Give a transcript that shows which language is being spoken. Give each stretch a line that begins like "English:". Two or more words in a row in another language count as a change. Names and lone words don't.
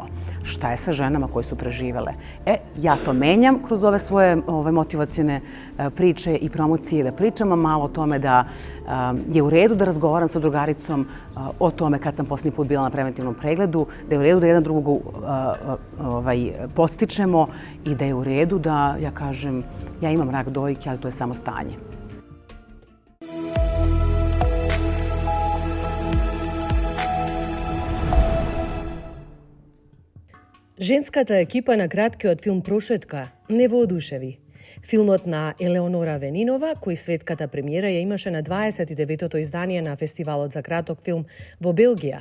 Serbian: Šta je sa ženama koje su preživele? Ja to menjam kroz ove svoje motivacione priče i promocije, da pričamo malo o tome da je u redu da razgovaram sa drugaricom o tome kad sam posljednji put bila na preventivnom pregledu, da je u redu da jedan drugog podstičemo i da je u redu da ja kažem ja imam rak dojke, ali to je samo stanje.
Macedonian: Женската екипа на краткиот филм Прошетка не воодушеви. Филмот на Елеонора Венинова, кој светската премиера ја имаше на 29-то издание на Фестивалот за краток филм во Белгија.